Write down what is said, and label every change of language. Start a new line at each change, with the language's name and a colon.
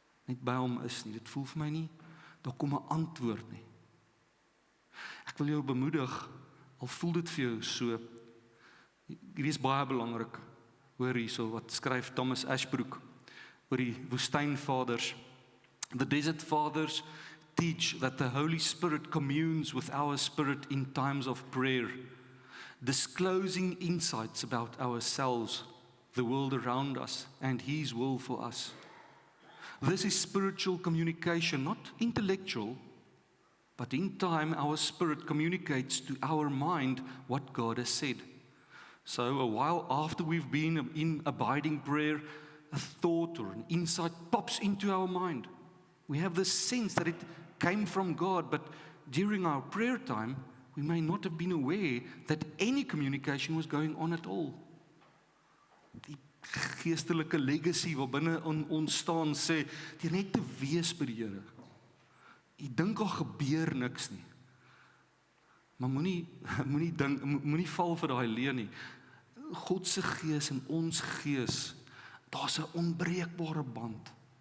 Afrikaans: Net by hom is nie. Dit voel vir my nie, daar kom 'n antwoord nie. Ek wil jou bemoedig, al voel dit vir jou so, hierdie is baie belangrik, hoor hierso wat skryf Thomas Ashbrook, oor die woestynvaders.
English: The desert fathers teach that the Holy Spirit communes with our spirit in times of prayer, disclosing insights about ourselves, the world around us, and His will for us. This is spiritual communication, not intellectual, but in time our spirit communicates to our mind what God has said. So a while after we've been in abiding prayer, a thought or an insight pops into our mind. We have this sense that it came from God, but during our prayer time, we may not have been aware that any communication was going on at all.
Afrikaans: Die geestelike legacy wat binne in ons staan sê, jy net te wees by die Here. Jy dink al gebeur niks nie. Maar moenie val vir daai leuen nie. God se gees en ons gees, daar's 'n onbreekbare band.